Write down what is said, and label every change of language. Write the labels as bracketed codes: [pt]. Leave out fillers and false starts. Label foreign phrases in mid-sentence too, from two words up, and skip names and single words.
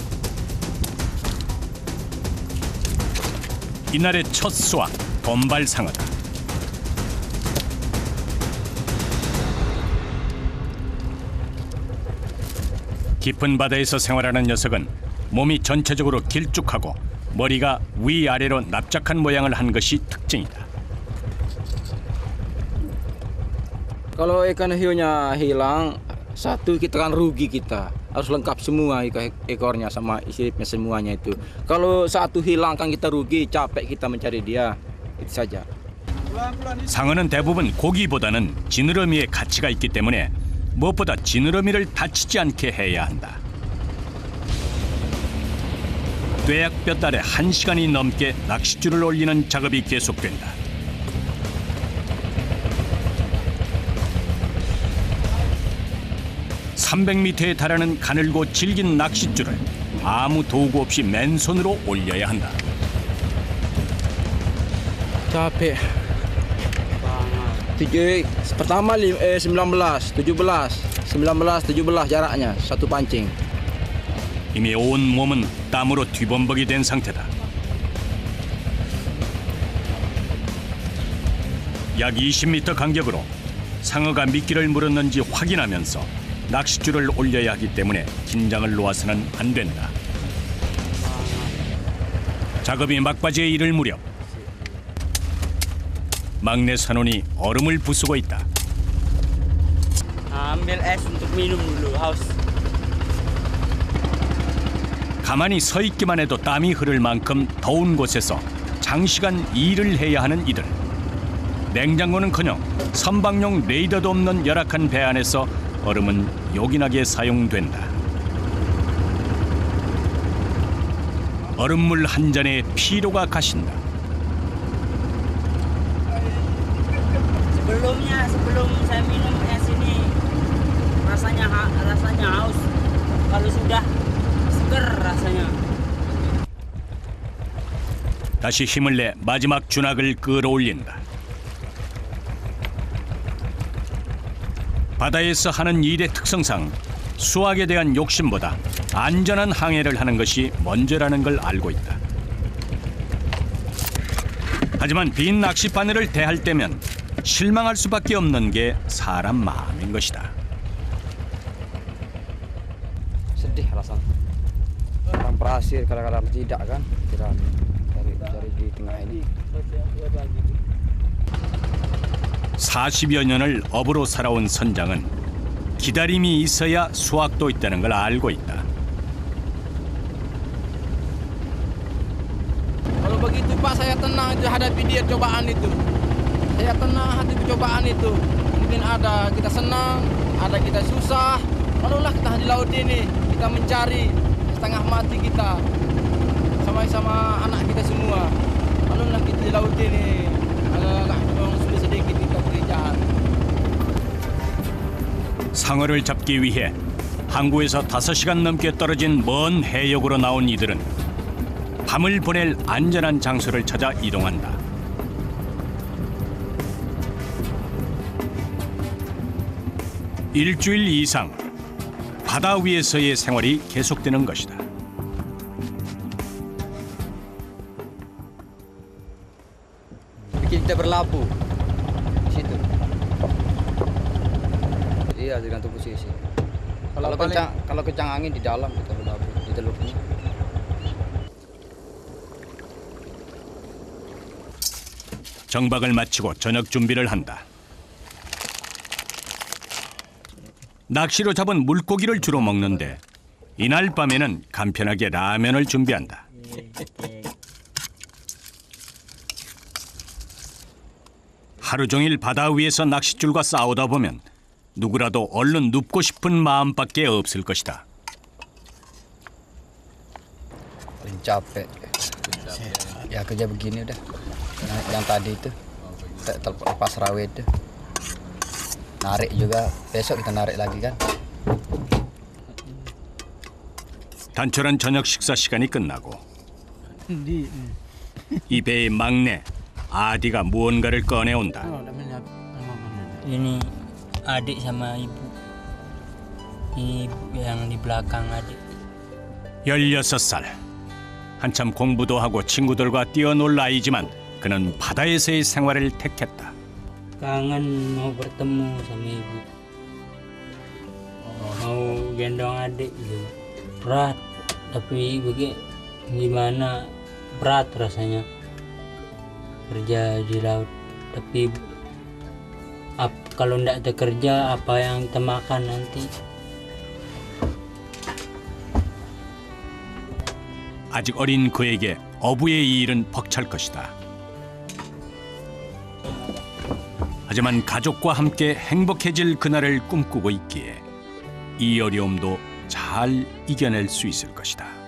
[ko] 이날의 첫 수확, 돈발상어다. 깊은 바다에서 생활하는 녀석은 몸이 전체적으로 길쭉하고 머리가 위아래로 납작한 모양을 한 것이 특징이다. [id] Kalau ikan hiunya hilang, satu kita kan rugi kita. Harus lengkap semua ekornya sama siripnya semuanya itu. Kalau satu hilang kan kita rugi, capek kita mencari dia. Itu saja. [ko] 상어는 대부분 고기보다는 지느러미에 가치가 있기 때문에 무엇보다 지느러미를 다치지 않게 해야 한다. 뙤약볕 아래 1시간이 넘게 낚싯줄을 올리는 작업이 계속된다. (300m에) 달하는 가늘고 질긴 낚싯줄을 아무 도구 없이 맨손으로 올려야 한다. [id] Capek. Pertama 19, 17 jaraknya satu pancing. [ko] 이미 온 몸은 땀으로 뒤범벅이 된 상태다. 약 20m 간격으로 상어가 미끼를 물었는지 확인하면서 낚싯줄을 올려야 하기 때문에 긴장을 놓아서는 안 된다. 작업이 막바지에 이를 무렵 막내 선원이 얼음을 부수고 있다. [id] Ambil es untuk minum dulu, haus. [ko] 가만히 서 있기만 해도 땀이 흐를 만큼 더운 곳에서 장시간 일을 해야 하는 이들. 냉장고는커녕 선박용 레이더도 없는 열악한 배 안에서 얼음은 요긴하게 사용된다. 얼음물 한 잔에 피로가 가신다. [id] Sebelum saya minum es ini rasanya haus. Kalau sudah seger rasanya. [ko] 다시 힘을 내 마지막 준학을 끌어올린다. 바다에서 하는 일의 특성상 수확에 대한 욕심보다 안전한 항해를 하는 것이 먼저라는 걸 알고 있다. 하지만 빈 낚싯바늘을 대할 때면 실망할 수밖에 없는 게 사람 마음인 것이다. [id] Sedih rasanya. Kadang berhasil, kadang-kadang tidak kan. Kita cari di tengah ini. [ko] 40여 년을 어부로 살아온 선장은 기다림이 있어야 수확도 있다는 걸 알고 있다. [id] Kalau begitu Pak, saya tenang itu hadapi dia cobaan itu. Saya tenang hadapi cobaan itu. Mungkin ada kita senang, ada kita susah. Lalulah kita di laut ini, kita mencari setengah mati kita. Sama-sama anak kita semua. Lalulah kita di laut ini. Agak sulit sedikit kita pekerjaan. [ko] 상어를 잡기 위해 항구에서 5시간 넘게 떨어진 먼 해역으로 나온 이들은 밤을 보낼 안전한 장소를 찾아 이동한다. 일주일 이상 바다 위에서의 생활이 계속되는 것이다. [id] Kita berlabuh di situ. Iya, tergantung posisi. Kalau kencang angin di dalam kita berlabuh di teluknya. [ko] 정박을 마치고 저녁 준비를 한다. 낚시로 잡은 물고기를 주로 먹는데 이날 밤에는 간편하게 라면을 준비한다. 하루 종일 바다 위에서 낚싯줄과 싸우다 보면 누구라도 얼른 눕고 싶은 마음밖에 없을 것이다. [id] Paling capek. Ya kerja begini udah. Yang tadi itu lepas rawe itu. Narik juga. Besok kita narik lagi kan. [ko] 단촐한 저녁 식사 시간이 끝나고 이 배의 막내 아디가 무언가를 꺼내온다. [id] Ini adik sama ibu. Ini ibu yang di belakang adik. [ko] 16살. 한참 공부도 하고 친구들과 뛰어놀 나이지만 그는 바다에서의 생활을 택했다. [id] Kangen mau bertemu sama ibu. Mau gendong adik gitu. Berat, tapi gimana berat rasanya kerja di laut. Tapi kalau tidak ada kerja, apa yang kita makan nanti? [ko] 아직 어린 그에게 어부의 이 일은 벅찰 것이다. 하지만 가족과 함께 행복해질 그날을 꿈꾸고 있기에 이 어려움도 잘 이겨낼 수 있을 것이다.